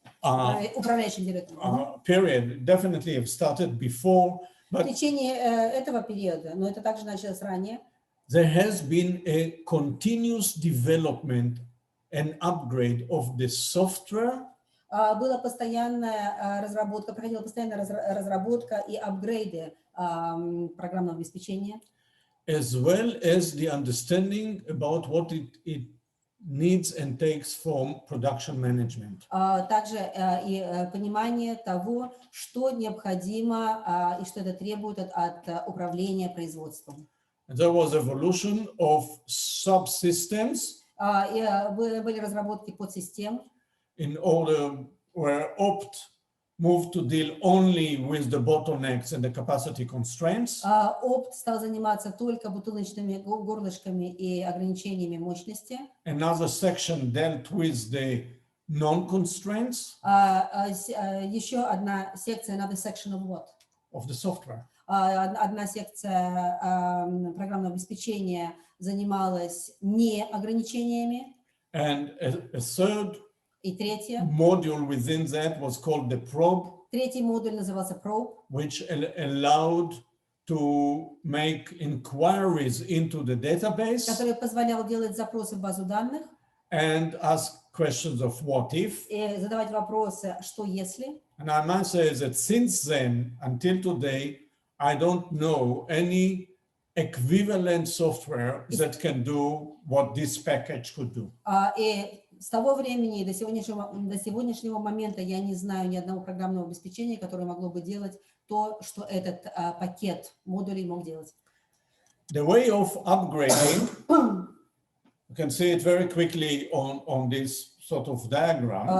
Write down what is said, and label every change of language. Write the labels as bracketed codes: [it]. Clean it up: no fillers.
[ru] Управляющим директором. [en] period, definitely have started before, [ru] В [en] but [ru] течение этого периода, но это также началось ранее, [en] there has been a continuous development and upgrade of the software. [ru] была постоянная разработка, проходила постоянная разработка и апгрейды программного обеспечения. [en] As well as the understanding about what it needs and takes from production management. [ru] Также и понимание того, что необходимо и что это требует от управления производством. [en] There was evolution of subsystems. [ru] Были разработки подсистем, [en] in order where OPT moved to deal only with the bottlenecks and the capacity constraints. [ru] ОПТ стал заниматься только бутылочными горлышками и ограничениями мощности. [en] Another section dealt with the non-constraints [ru] Еще одна секция, [en] another section of what? of the software. [ru] Одна секция программного обеспечения занималась не ограничениями. [en] And a third [ru] И третье, [en] module within that was called the probe, [ru] третий модуль назывался probe, [en] which allowed to make inquiries into the database [ru] который позволял делать запросы в базу данных [en] and ask questions of what if. [ru] и задавать вопросы, что если. [en] And I must say that since then, until today, I don't know any equivalent software that can do what this package could do. [ru] И с того времени до сегодняшнего момента я не знаю ни одного программного обеспечения, которое могло бы делать то, что этот пакет модулей мог делать. [en] The way of upgrading, you can see it very quickly on this sort of diagram.